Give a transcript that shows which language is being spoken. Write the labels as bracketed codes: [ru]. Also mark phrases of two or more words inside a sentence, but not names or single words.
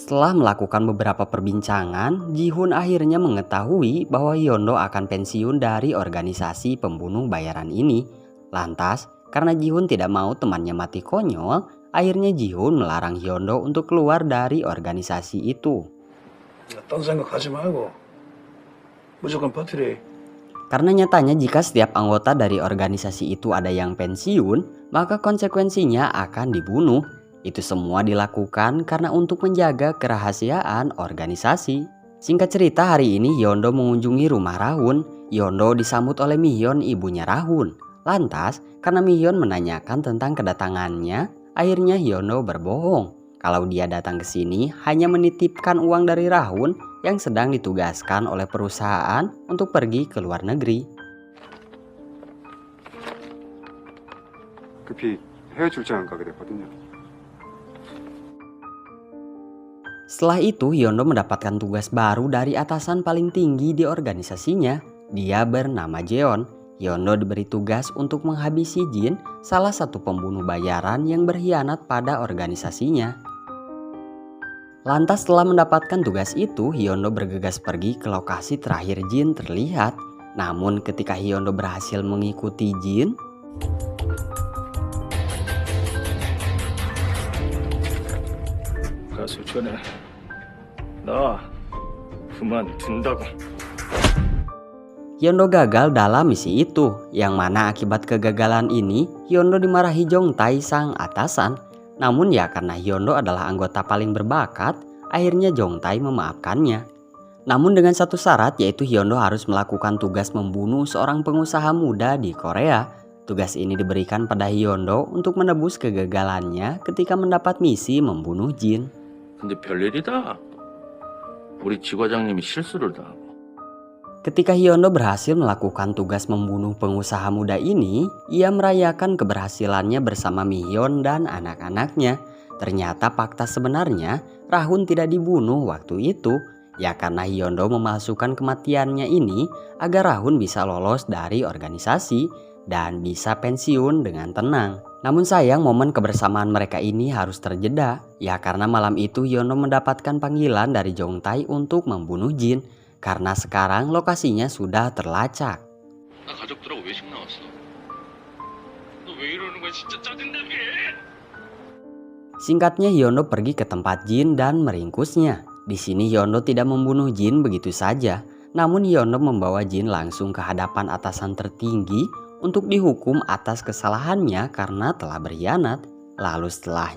[id] Setelah melakukan beberapa perbincangan, Ji-hun akhirnya mengetahui bahwa Hyondo akan pensiun dari organisasi pembunuh bayaran ini. Lantas, karena Ji-hun tidak mau temannya mati konyol, akhirnya Ji-hun melarang Hyondo untuk keluar dari organisasi itu. [ko] 딴 생각하지 말고 무조건 버티래. [id] Karena nyatanya jika setiap anggota dari organisasi itu ada yang pensiun, maka konsekuensinya akan dibunuh. Itu semua dilakukan karena untuk menjaga kerahasiaan organisasi. Singkat cerita, hari ini Hyondo mengunjungi rumah Rahun. Hyondo disambut oleh Mihyon, ibunya Rahun. Lantas, karena Mihyon menanyakan tentang kedatangannya, akhirnya Hyondo berbohong kalau dia datang ke sini hanya menitipkan uang dari Rahun yang sedang ditugaskan oleh perusahaan untuk pergi ke luar negeri. [ko] 급히 해외 출장을 가게 됐거든요. [id] Setelah itu Hyondo mendapatkan tugas baru dari atasan paling tinggi di organisasinya. Dia bernama Jeon. Hyondo diberi tugas untuk menghabisi Jin, salah satu pembunuh bayaran yang berkhianat pada organisasinya. Lantas setelah mendapatkan tugas itu, Hyondo bergegas pergi ke lokasi terakhir Jin terlihat. Namun ketika Hyondo berhasil mengikuti Jin, [ko] 가서 전에 나 그만둔다고. [id] Hyondo gagal dalam misi itu, yang mana akibat kegagalan ini Hyondo dimarahi Jongtae sang atasan. Namun ya karena Hyondo adalah anggota paling berbakat, akhirnya Jongtae memaafkannya. Namun dengan satu syarat, yaitu Hyondo harus melakukan tugas membunuh seorang pengusaha muda di Korea. Tugas ini diberikan pada Hyondo untuk menebus kegagalannya ketika mendapat misi membunuh Jin. [ko] 근데 별일이다. 우리 지과장님이 실수를 당하고. [id] Ketika Hyondo berhasil melakukan tugas membunuh pengusaha muda ini, ia merayakan keberhasilannya bersama Mihyon dan anak-anaknya. Ternyata fakta sebenarnya Rahun tidak dibunuh waktu itu, ya karena Hyondo memalsukan kematiannya ini agar Rahun bisa lolos dari organisasi dan bisa pensiun dengan tenang. Namun sayang momen kebersamaan mereka ini harus terjeda, ya karena malam itu Hyondo mendapatkan panggilan dari Jongtae untuk membunuh Jin. Karena sekarang lokasinya sudah terlacak. [ko] 나 가족들하고 외식 나왔어. 너 왜 이러는 거야? 진짜 짜증나게. [id] Singkatnya Hyondo pergi ke tempat Jin dan meringkusnya. Di sini Hyondo tidak membunuh Jin begitu saja, namun Hyondo membawa Jin langsung ke hadapan atasan tertinggi untuk dihukum atas kesalahannya karena telah berkhianat.